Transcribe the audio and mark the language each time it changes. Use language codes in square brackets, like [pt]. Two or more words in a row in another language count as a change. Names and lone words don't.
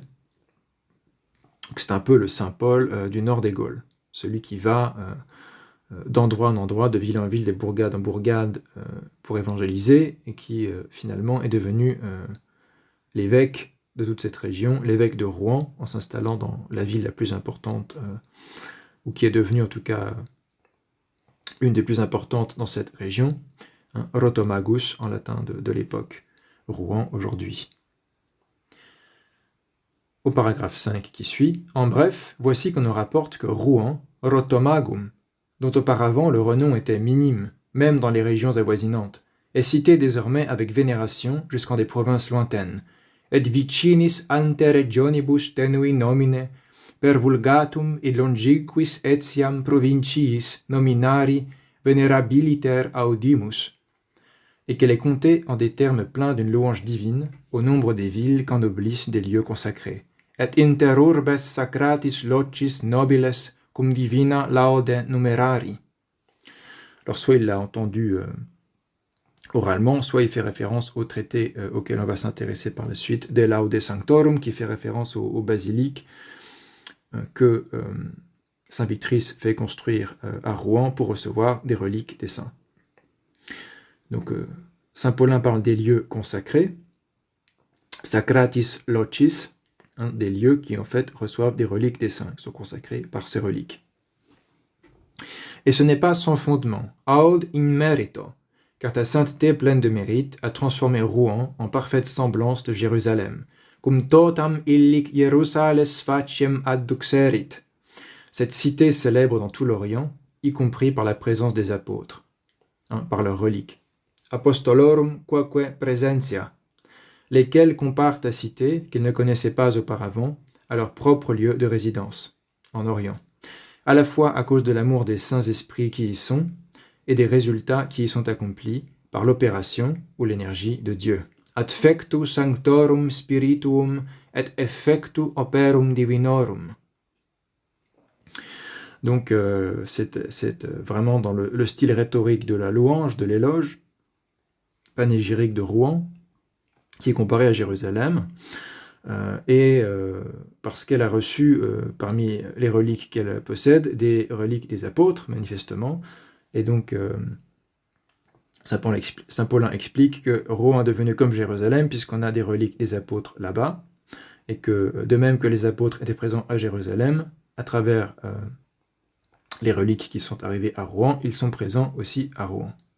[fr] C'est un peu le Saint Paul du nord des Gaules, celui qui va d'endroit en endroit, de ville en ville, de bourgade en bourgade, pour évangéliser, et qui finalement est devenu l'évêque de toute cette région, l'évêque de Rouen, en s'installant dans la ville la plus importante, ou qui est devenue en tout cas une des plus importantes dans cette région, Rotomagus en latin de l'époque, Rouen aujourd'hui. Au paragraphe 5 qui suit, en bref, voici qu'on nous rapporte que Rouen, Rotomagum, dont auparavant le renom était minime, même dans les régions avoisinantes, est cité désormais avec vénération jusqu'en des provinces lointaines, [la] et vicinis ante regionibus tenui nomine, per vulgatum et longiquis etiam provinciis nominari venerabiliter audimus, [fr] et qu'elle est comptée en des termes pleins d'une louange divine au nombre des villes qu'ennoblissent des lieux consacrés. [la] Et inter urbes sacratis locis nobiles cum divina laude numerari. [fr] Alors soit il l'a entendu oralement, soit il fait référence au traité auquel on va s'intéresser par la suite, De Laude Sanctorum, qui fait référence au basilique que Saint Victrice fait construire à Rouen pour recevoir des reliques des saints. Donc Saint Paulin parle des lieux consacrés, [la] Sacratis Locis, [fr] des lieux qui en fait reçoivent des reliques des saints, qui sont consacrés par ces reliques. Et ce n'est pas sans fondement, [la] aud in merito, [fr] car ta sainteté pleine de mérite a transformé Rouen en parfaite semblance de Jérusalem, [la] cum totam illic Jerusales faciem adduxerit, [fr] cette cité célèbre dans tout l'Orient, y compris par la présence des apôtres, par leurs reliques. [la] Apostolorum quoque presentia, [fr] lesquels comparent ta cité, qu'ils ne connaissaient pas auparavant, à leur propre lieu de résidence, en Orient, à la fois à cause de l'amour des saints esprits qui y sont, et des résultats qui y sont accomplis par l'opération ou l'énergie de Dieu. [la] Adfectu sanctorum spirituum et effectu operum divinorum. [fr] Donc c'est vraiment dans le style rhétorique de la louange, de l'éloge, panégyrique de Rouen, qui est comparé à Jérusalem, parce qu'elle a reçu parmi les reliques qu'elle possède, des reliques des apôtres, manifestement, et donc Saint Paulin explique que Rouen est devenu comme Jérusalem, puisqu'on a des reliques des apôtres là-bas, et que de même que les apôtres étaient présents à Jérusalem, à travers les reliques qui sont arrivées à Rouen, ils sont présents aussi à Rouen.